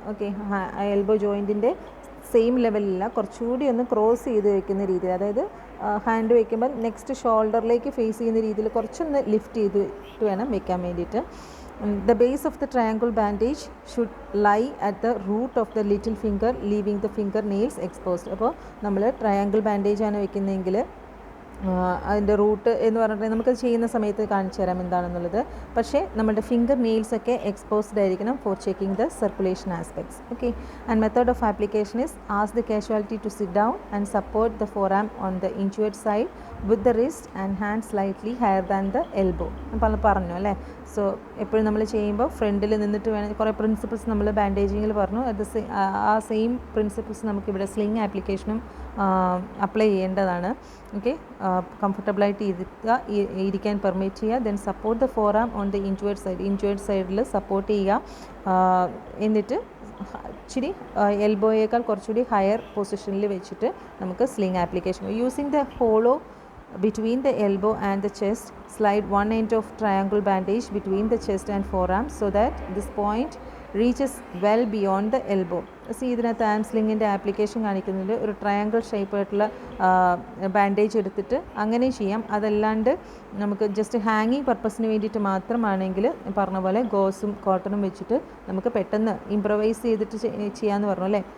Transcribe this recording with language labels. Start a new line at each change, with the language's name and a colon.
Malayalam: Okay, elbow ജോയിൻറ്റിൻ്റെ same ലെവലില്ല, കുറച്ചുകൂടി ഒന്ന് cross ചെയ്ത് വെക്കുന്ന രീതിയിൽ. അതായത് ഹാൻഡ് വയ്ക്കുമ്പോൾ നെക്സ്റ്റ് ഷോൾഡറിലേക്ക് ഫേസ് ചെയ്യുന്ന രീതിയിൽ കുറച്ചൊന്ന് ലിഫ്റ്റ് ചെയ്തിട്ട് വേണം വെക്കാൻ വേണ്ടിയിട്ട്.
English: The base of the triangle bandage should lie at the root of the little finger, leaving the fingernails exposed.
Malayalam: അപ്പോൾ നമ്മൾ ട്രയാങ്കിൾ ബാൻഡേജ് ആണ് വെക്കുന്നതെങ്കിൽ അതിൻ്റെ റൂട്ട് എന്ന് പറഞ്ഞിട്ടുണ്ടെങ്കിൽ നമുക്കത് ചെയ്യുന്ന സമയത്ത് കാണിച്ചു തരാം എന്താണെന്നുള്ളത്. പക്ഷേ നമ്മുടെ ഫിംഗർ നെയിൽസൊക്കെ എക്സ്പോസ്ഡ് ആയിരിക്കണം
English: For checking the circulation aspects. Okay, and method of application is ask the casualty to sit down and support the forearm on the injured side with the wrist and hand slightly higher than the elbow.
Malayalam: പറഞ്ഞു അല്ലേ. So എപ്പോഴും നമ്മൾ ചെയ്യുമ്പോൾ ഫ്രണ്ടിൽ നിന്നിട്ട് വേണം. കുറേ principles നമ്മൾ ബാൻഡേജിങ്ങിൽ പറഞ്ഞു. അത് ആ സെയിം പ്രിൻസിപ്പിൾസ് നമുക്കിവിടെ സ്ലിങ് ആപ്ലിക്കേഷനും അപ്ലൈ ചെയ്യേണ്ടതാണ്. ഓക്കെ, കംഫർട്ടബിളായിട്ട് ഇരിക്കാൻ പെർമിറ്റ് ചെയ്യുക.
English: then support the forearm on the injured സൈഡിൽ
Malayalam: സപ്പോർട്ട് ചെയ്യുക. എന്നിട്ട് ഇച്ചിരി എൽബോയേക്കാൾ കുറച്ചുകൂടി ഹയർ പൊസിഷനിൽ വെച്ചിട്ട് നമുക്ക് sling application
English: Using the hollow between the elbow and the chest. Slide one end of triangle bandage between the chest and forearm so that this point reaches well beyond the elbow.
Malayalam: ഇതിനകത്ത് ആം സ്ലിങ്ങിൻ്റെ application കാണിക്കുന്നുണ്ട്. ഒരു triangle ഷേപ്പായിട്ടുള്ള bandage എടുത്തിട്ട് അങ്ങനെ ചെയ്യാം. അതല്ലാണ്ട് നമുക്ക് just ഹാങ്ങിങ് പർപ്പസിന് വേണ്ടിയിട്ട് മാത്രമാണെങ്കിൽ പറഞ്ഞ പോലെ ഗോസും കോട്ടണും വെച്ചിട്ട് നമുക്ക് പെട്ടെന്ന് ഇംപ്രവൈസ് ചെയ്തിട്ട് ചെയ്യാമെന്ന് പറഞ്ഞു അല്ലേ.